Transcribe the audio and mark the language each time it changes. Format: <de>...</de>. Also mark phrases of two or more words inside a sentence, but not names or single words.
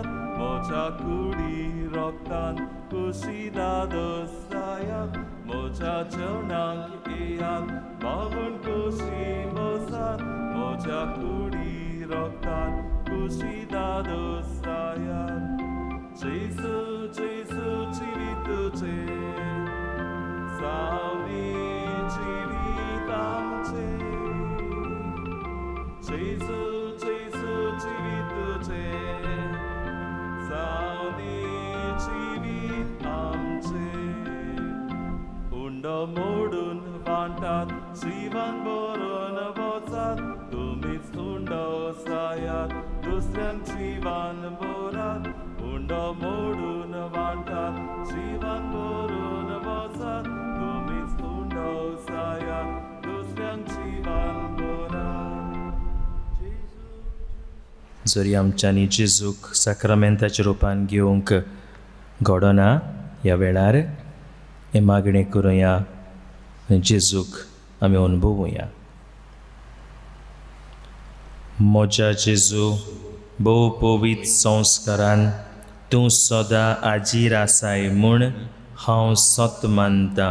<kok>mocha kuri roktan, kusi dados sayat, mocha chaunak iat, mauboin kusi mozat, mocha kuri roktan, kusi dados sayat. Jesus, Jesus, chivituche, sauni chivitamche. Jesus, Jesus, chivituche, sauni chivit amche. Unda modun vantat, sivan boron vocat, tumis unda sayat, dusyan sivan borat. Unda modun vantat, sivan boron vocat, tumis unda sayat, dusyan sivan borat. जरी आमच्यांनी जेजूक साक्रामेंताच्या रुपान घेवंक घडना ह्या वेळार हे मागणें करुया जेजूक आमी अनुभवुया. म्हज्या जेजू भोव पवित्र संस्कारान तूं सदां आजीर आसाय म्हूण हांव सत मानतां.</kok>